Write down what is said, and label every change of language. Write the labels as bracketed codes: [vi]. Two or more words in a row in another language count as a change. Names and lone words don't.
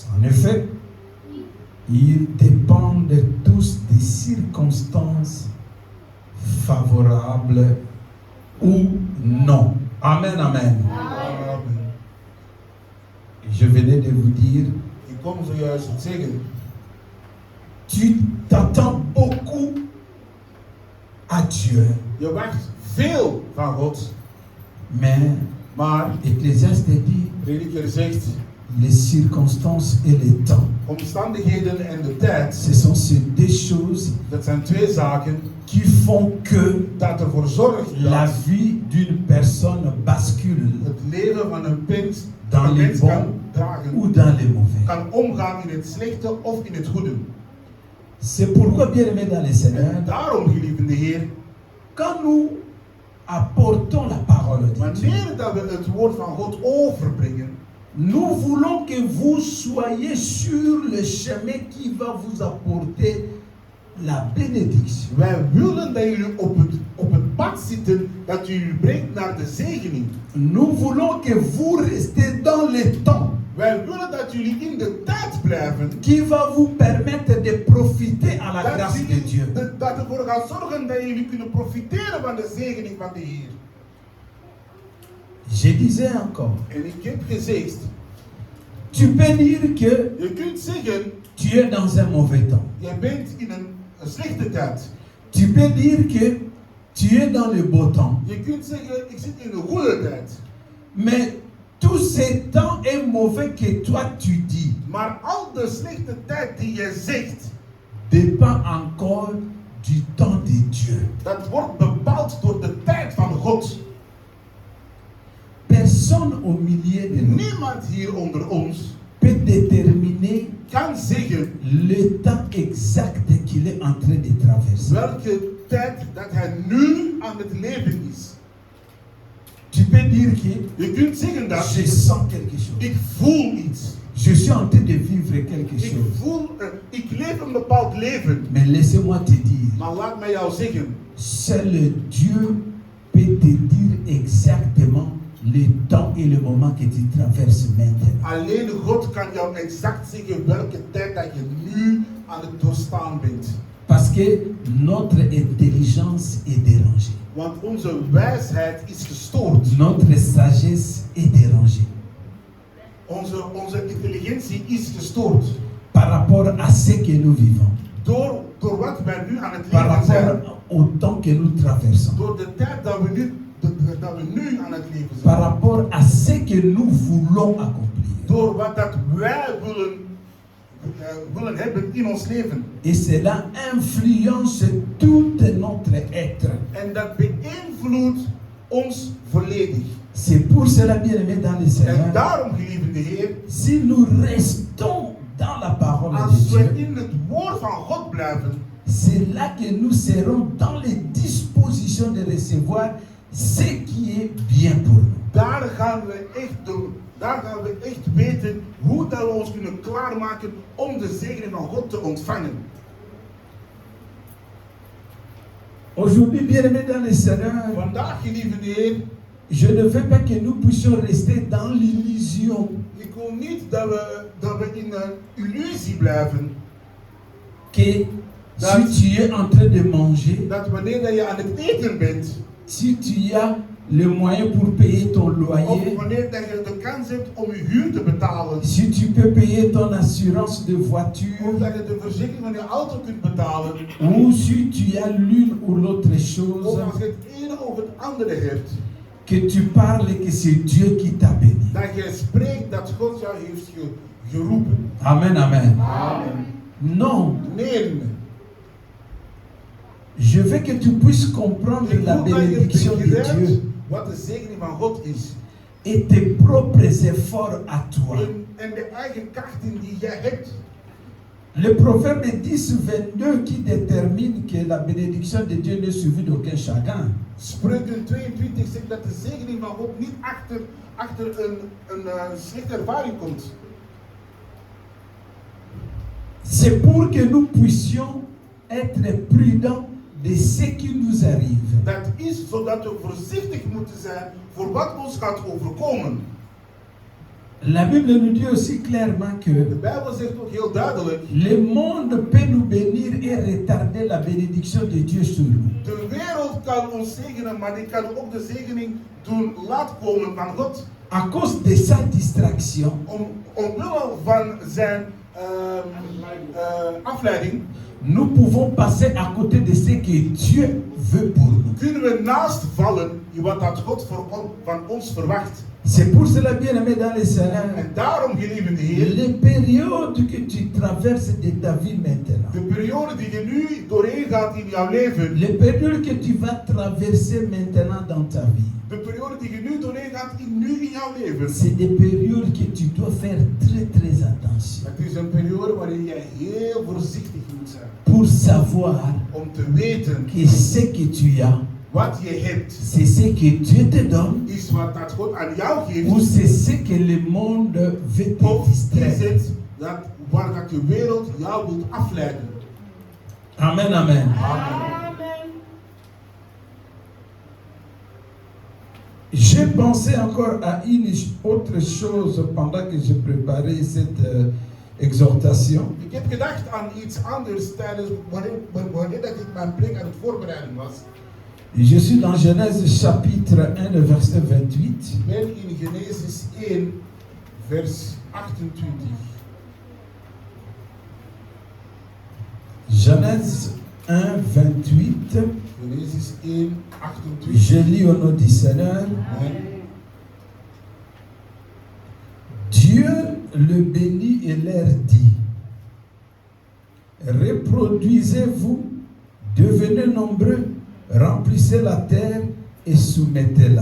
[fr] En effet, ils dépendent tous des circonstances favorables ou non. Amen, amen. Amen. Je venais de vous dire, [nl] Ik kom zojuist het zeggen. [fr] tu t'attends beaucoup à Dieu, [nl] Je wacht veel van God. [fr] mais [nl] Maar, [fr] Ecclésiaste dit, [nl] Prediker zegt, [fr] les circonstances et le temps, [nl] omstandigheden en de tijd, [fr] ce sont ces deux choses [nl] dat zijn twee zaken [fr] qui font que [nl] dat ervoor zorgen [fr] la [nl] dat [fr] vie d'une personne bascule [nl] het leven van een mens, [fr] dans [nl] een [fr] les [nl] mens kan [fr] bons [nl] dragen, [fr] ou dans les mauvais. [nl] kan omgaan in het slechte of in het goede. [fr] C'est pourquoi, bien-aimés dans le Seigneur, [nl] En daarom, geliefde Heer, [fr] quand nous apportons la parole de Dieu, [nl] wanneer dat we het woord van God overbrengen, [fr] nous voulons que vous soyez sur le chemin qui va vous apporter la bénédiction. [nl] wij willen dat jullie op het pad zitten dat jullie brengt naar de zegening. [fr] Nous voulons que vous restez dans le temps [nl] Wij willen dat jullie in de tijd blijven, [fr] qui va vous permettre de profiter à la [nl] dat, [fr] grâce de Dieu. [nl] dat ervoor gaat zorgen dat jullie kunnen profiteren van de zegening van de Heer. [fr] Je disais encore, [nl] En ik heb gezegd, [fr] tu peux dire que [nl] je kunt zeggen, [fr] tu es dans un mauvais temps. [nl] je bent in een slechte tijd. [fr] Tu peux dire que tu es dans le beau temps. [nl] Je kunt zeggen, ik zit in een goede tijd. [fr] Mais tout ce temps est mauvais que toi tu dis [nl] Maar al de slechte tijd die je zegt, [fr] dépend encore du temps de Dieu. [nl] dat wordt bepaald door de tijd van God. [fr] Personne au milieu de nous [nl] Niemand hier onder ons [fr] peut déterminer [nl] kan zeggen [fr] le temps exact qu'il est en train de traverser. [nl] welke tijd dat hij nu aan het leven is. [fr] Tu peux dire que [nl] Je kunt zeggen dat [fr] je sens quelque chose. [nl] ik voel iets. [fr] Je suis en train de vivre quelque [nl] Ik [fr] chose. [nl] voel, ik leef een bepaald leven. [fr] Mais laissez-moi te dire, [nl] Maar laat mij jou zeggen, [fr] seul Dieu peut te dire exactement le temps et le moment que tu traverses maintenant. [nl] alleen God kan jou exact zeggen welke tijd dat je nu aan het doorstaan bent. [fr] Parce que notre intelligence est dérangée. [nl] Want onze wijsheid is gestoord. [fr] Notre sagesse est dérangée. [nl] Onze intelligentie is gestoord. [fr] Par rapport à ce que nous vivons. [nl] Door wat wij nu aan het [fr] Par [nl] leven zijn. [fr] rapport au temps que nous traversons, [nl] door de tijd dat we nu aan het leven zijn. [fr] par rapport à ce que nous voulons accomplir. [nl] Door wat dat wij willen hebben in ons leven. [fr] Et cela influence tout notre être. [nl] En dat beïnvloedt ons volledig. [fr] C'est pour cela, bien-aimés dans le [nl] En [fr] Seigneur, [nl] daarom, geliefde Heer, [fr] si nous restons dans la parole de [nl] als we [fr] Dieu, [nl] in het woord van God blijven, [fr] c'est là que nous serons dans les dispositions de recevoir ce qui est bien pour nous. [nl] daar gaan we echt weten hoe dat we ons kunnen klaarmaken om de zegen van God te ontvangen. [fr] Aujourd'hui, bien-aimés dans le Seigneur, [nl] Vandaag, geliefde Heer, [fr] je ne veux pas que nous puissions rester dans l'illusion [nl] ik wil niet dat we in een illusie blijven. [fr] que si tu es en train de manger, [nl] Dat wanneer dat je aan het eten bent, [fr] si tu as le moyen pour payer ton [nl] of [fr] loyer, [nl] wanneer dat je de kans hebt om je huur te betalen, [fr] si tu peux payer ton assurance de voiture, [nl] of dat je de verzekering van je auto kunt betalen, [fr] ou si tu as l'une ou l'autre [nl] of [fr] chose, [nl] als je het ene of het andere hebt, [fr] que tu parles que c'est Dieu qui t'a béni. [nl] dat je spreekt dat God jou heeft geroepen. [fr] Amen, amen. [nl] Amen. [fr] Non, [nl] Nee, [fr] je veux que tu puisses comprendre [nl] ik [fr] la [nl] wil dat je [fr] bénédiction de [nl] begrijpt [fr] Dieu [nl] wat de zegening van God is. [fr] et tes propres efforts à toi. [nl] En de eigen krachten die jij hebt. [fr] Le proverbe 10-22 qui détermine que la bénédiction de Dieu n'est suivie d'aucun chagrin. [nl] Spreuken 22 zegt dat de zegening van God niet achter een slechte ervaring komt. [fr] C'est pour que nous puissions être prudents de ce qui nous arrive. [nl] Dat is zodat we voorzichtig moeten zijn voor wat ons gaat overkomen. [fr] La Bible nous dit aussi clairement [nl] De [fr] que [nl] Bijbel zegt ook heel duidelijk, [fr] le monde peut nous bénir et retarder la bénédiction de Dieu sur nous. [nl] de wereld kan ons zegenen, maar die kan ook de zegening doen laat komen van God. [fr] À cause de sa distraction, [nl] Omwille van zijn afleiding [fr] nous pouvons passer à côté de ce que Dieu veut pour nous. [nl] kunnen we naast vallen wat dat God van ons verwacht. [fr] C'est pour cela, bien-aimé dans le Seigneur, [nl] En daarom, geliefde Heer, [fr] les périodes que tu traverses de ta vie maintenant, [nl] de periode die je nu doorheen gaat in jouw leven, [fr] les périodes que tu vas traverser maintenant dans ta vie, [nl] de periode die je nu doorheen gaat in jouw leven, [fr] c'est des périodes que tu dois faire très attention [nl] het is een periode waarin jij heel voorzichtig moet zijn. [fr] pour savoir [nl] Om te weten [fr] que ce que tu as, [nl] wat je hebt, [fr] c'est ce que Dieu te donne [nl] is wat dat God aan jou [fr] ou [nl] geeft, [fr] c'est ce que le monde veut te [nl] of is [fr] distraire. [nl] het dat waar dat de wereld jou wilt afleiden. [fr] Amen, amen. J'ai pensé encore à une autre chose pendant que je préparais cette exhortation. [nl] Ik heb gedacht aan iets anders tijdens wanneer dat ik mijn preek aan het voorbereiden was. [fr] Je suis dans Genèse chapitre 1, verset 28. [nl] Ik ben in Genesis 1, vers 28. [fr] Genèse 1, 28. [nl] Genesis 1, 28. [fr] Je lis au nom du Seigneur. Amen. Dieu le bénit et leur dit: reproduisez-vous, devenez nombreux, remplissez la terre et soumettez-la.